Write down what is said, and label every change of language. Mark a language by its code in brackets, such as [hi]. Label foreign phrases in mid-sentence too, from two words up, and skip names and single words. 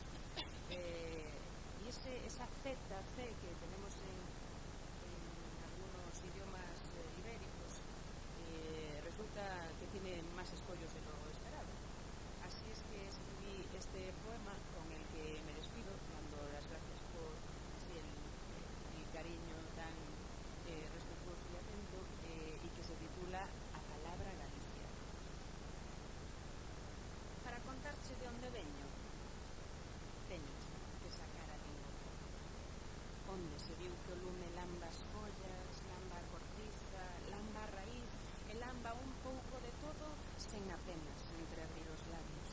[es] Y esa ZC que tenemos en algunos idiomas ibéricos resulta que tiene más escollos de lo esperado. Así es que escribí este poema con el que me despido, dando las gracias por el cariño tan respetuoso y atento, y que se titula A Palabra Galicia. [gl] Para contarche de onde veño, teño que sacar a lingua. Onde se viu que o lume lamba as follas, lamba a cortiza, lamba a raíz, e lamba un pouco de todo sen apenas entreabrir os labios.